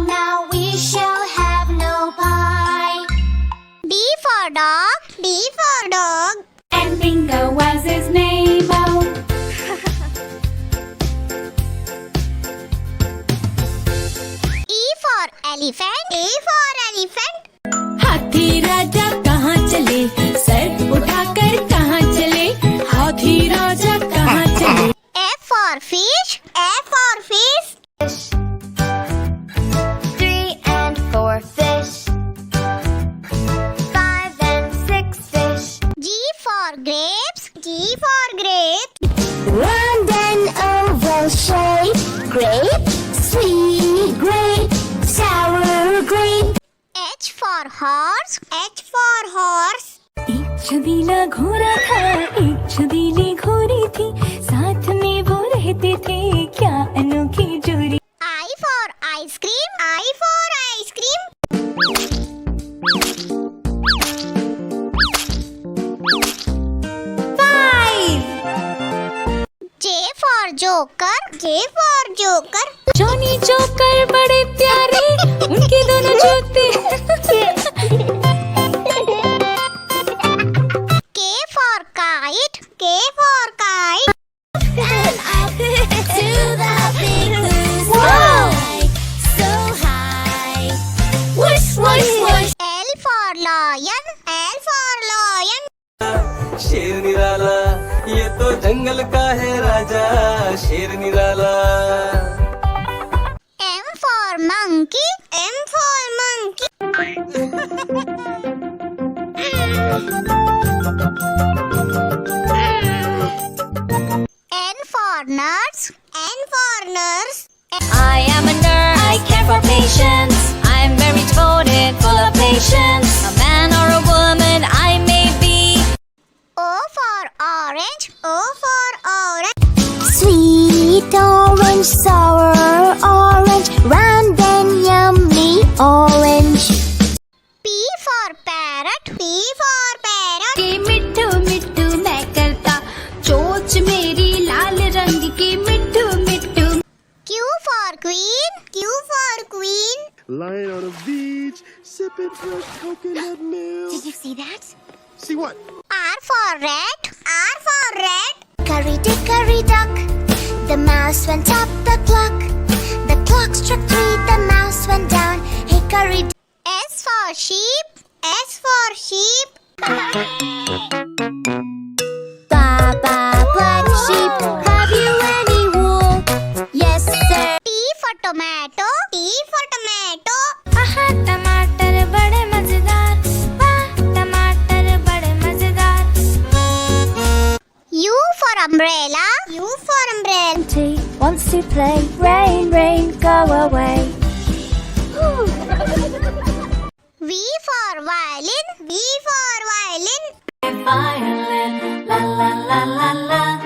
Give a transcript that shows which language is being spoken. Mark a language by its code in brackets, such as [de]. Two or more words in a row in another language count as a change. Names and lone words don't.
[en] Now we shall have no pie. D for dog. D for dog. And Bingo was his name. Oh, E for elephant. E for elephant. [hi] हाथी राजा कहाँ चले, सर उठाकर कहाँ चले, हाथी राजा कहाँ चले. [en] F for fish. F for fish. 3 and 4 fish. 5 and 6 fish. G for grapes. G for grapes. Round and oval shape. Grape, sweet grape, sour grape. H for horse. H for horse. [hi] एक छबीला घोड़ा था, एक छबीली घोड़ी थी, साथ में वो रहते थे, क्या अनोखी जोड़ी. [en] I for ice cream. I for ice cream. J for joker. J for joker. [hi] जॉनी जोकर बड़े प्यारे, उनके दोनों जूते. [en] K for kite. K for kite. And up to the big blue sky. So high. Whoosh, whoosh, whoosh. L for lion. L for lion. [hi] शेर निराला ये तो जंगल का है राजा शेर निराला [en] M for monkey. M for monkey. N for nurse. N for nurse. I am a nurse. I care for patients. I'm very devoted, full of patience. A man or a woman I may be. O for orange. O for orange. Sweet orange, sour orange, round and yummy orange. P for parrot. P for parrot. [hi] के मिट्ठू मिट्ठू मैं करता, चोंच मेरी लाल रंग की मिट्ठू मिट्ठू. [en] Q for queen. Q for queen. Lying on a beach, sipping fresh coconut milk. Did you see that? See what? R for rat. R for rat. Curry duck. The mouse went up the clock. The clock struck 3. The mouse went down. Hey, curry. S for sheep. S for sheep. Baba, black sheep. Have you any wool? Yes, sir. T for tomato. T for tomato. [hi] आहा टमाटर बड़े मजेदार, वाह टमाटर बड़े मजेदार. [en] U for umbrella. U for umbrella. Wants to play, rain, rain, go away. V for violin. V for violin. Violin, la la la la la.